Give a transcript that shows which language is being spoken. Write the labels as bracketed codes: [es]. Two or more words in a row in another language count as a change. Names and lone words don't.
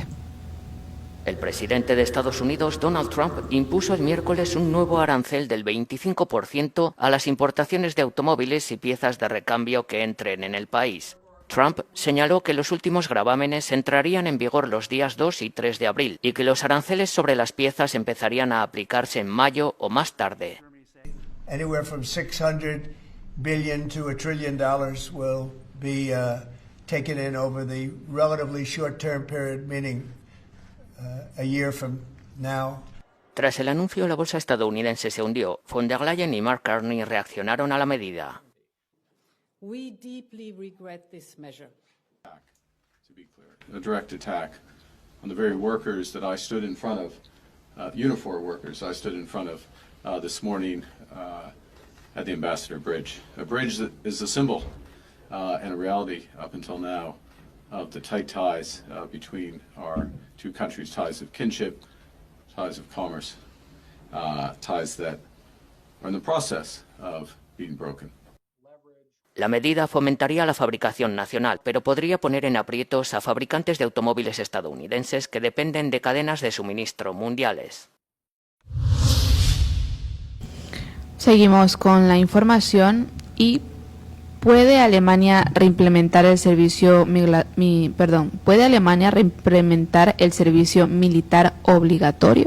[es] El presidente de Estados Unidos, Donald Trump, impuso el miércoles un nuevo arancel del 25% a las importaciones de automóviles y piezas de recambio que entren en el país. Trump señaló que los últimos gravámenes entrarían en vigor los días 2 y 3 de abril y que los aranceles sobre las piezas empezarían a aplicarse en mayo o más tarde. [en] Anywhere from $600 billion to $1 trillion will be taken in over the relatively short-term period, meaning a year from now. [es] Tras el anuncio, la bolsa estadounidense se hundió. Von der Leyen y Mark Carney reaccionaron a la medida. [en] We deeply regret this measure. To be clear, a direct attack on the very workers that I stood in front of, Unifor workers I stood in front of this morning at the Ambassador Bridge. A bridge that is a symbol and a reality up until now of the tight ties between our two countries, ties of kinship, ties of commerce, ties that are in the process of being broken. [es] La medida fomentaría la fabricación nacional, pero podría poner en aprietos a fabricantes de automóviles estadounidenses que dependen de cadenas de suministro mundiales. Seguimos con la información y ¿puede Alemania reimplementar el servicio militar obligatorio?